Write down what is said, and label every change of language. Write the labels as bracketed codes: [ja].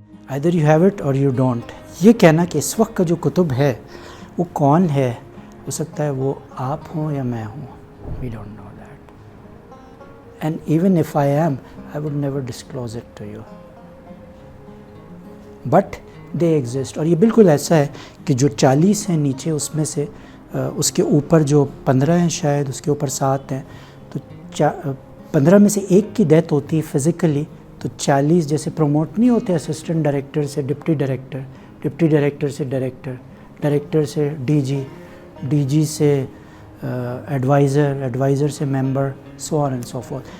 [en] either you have it or you don't. [ur] یہ کہنا کہ اس وقت کا جو کتب ہے وہ کون ہے؟ ہو سکتا ہے وہ آپ ہوں یا میں ہوں. [en] We don't know that. And even if I am, I would never disclose it to you. But they exist. [ur] اور یہ بالکل ایسا ہے کہ جو 40 ہیں نیچے، اس میں سے اس کے اوپر جو 15 ہیں، شاید اس کے اوپر 7 ہیں، تو 15 میں سے ایک کی ڈیتھ ہوتی ہے فزیکلی، تو 40 جیسے پروموٹ نہیں ہوتے اسسٹنٹ ڈائریکٹر سے ڈپٹی ڈائریکٹر، ڈپٹی ڈائریکٹر سے ڈائریکٹر، ڈائریکٹر سے ڈی جی، ڈی جی سے ایڈوائزر، ایڈوائزر سے ممبر، [en] So on and so forth.